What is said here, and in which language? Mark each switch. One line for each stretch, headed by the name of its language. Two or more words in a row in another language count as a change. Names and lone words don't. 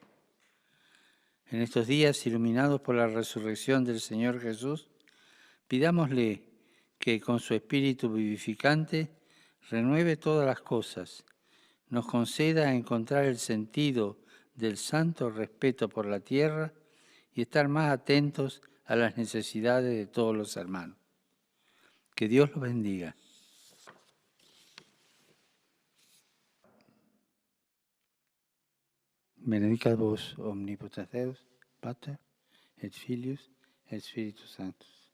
Spanish: En estos días, iluminados por la resurrección del Señor Jesús, pidámosle que con su espíritu vivificante renueve todas las cosas, nos conceda encontrar el sentido del santo respeto por la tierra y estar más atentos a las necesidades de todos los hermanos. Que Dios los bendiga.
Latin: Benedicat vos omnipotens Deus, Pater, et Filius, et Spiritus Sanctus.